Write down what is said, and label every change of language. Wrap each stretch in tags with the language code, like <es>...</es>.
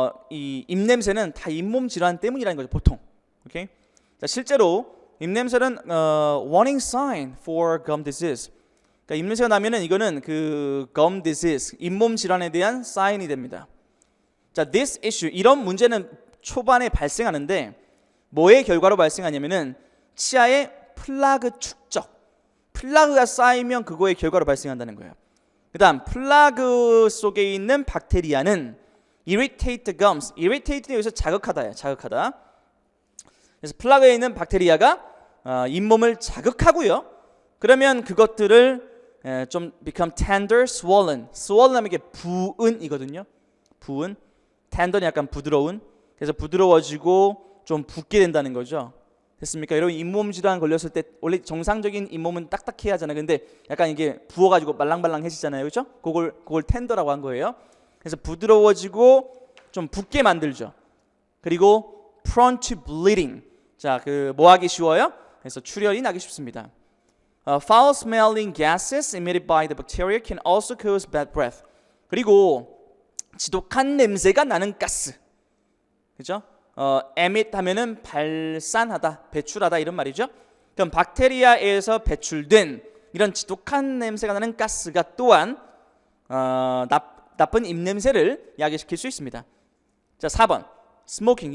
<ko>이 입냄새는 다 잇몸 질환 때문이라는 거죠, 보통. 오케이? 자, 실제로 입냄새는</ko> <en>warning sign for gum disease.</en> <ko>그러니까 입냄새가 나면은 이거는 그 gum disease, 잇몸 질환에 대한 사인이 됩니다. 자, this issue 이런 문제는 초반에 발생하는데 뭐의 결과로 발생하냐면은 치아의 플라그 플라그가 쌓이면 그거의 결과로 발생한다는 거예요. 그 다음 플라그 속에 있는 박테리아는</ko> <en>irritate the gums.</en> <ko>irritate는 여기서 자극하다예요. 자극하다. 그래서 플라그에 있는 박테리아가 잇몸을 자극하고요. 그러면 그것들을 좀</ko> <en>become tender, swollen.</en> <ko>swollen 하면 이게 부은이거든요. 부은. tender는 약간 부드러운. 그래서 부드러워지고 좀 붓게 된다는 거죠. 됐습니까? 여러분 잇몸 질환 걸렸을 때 원래 정상적인 잇몸은 딱딱해야 하잖아요. 근데 약간 이게 부어가지고 말랑말랑해지잖아요. 그렇죠? 그걸 텐더라고 한 거예요. 그래서 부드러워지고 좀 붓게 만들죠. 그리고</ko> <en>prone to bleeding.</en> <ko>자, 그 뭐 하기 쉬워요? 그래서 출혈이 나기 쉽습니다.</ko> <en>Foul-smelling gases emitted by the bacteria can also cause bad breath.</en> <ko>그리고 지독한 냄새가 나는 가스. 그죠? emit 하면은 발산하다, 배출하다 이런 말이죠. 그럼 박테리아에서 배출된 이런 지독한 냄새가 나는 가스가 또한 나쁜 입냄새를 야기시킬 수 있습니다. 자, 4번. 스모킹.</ko>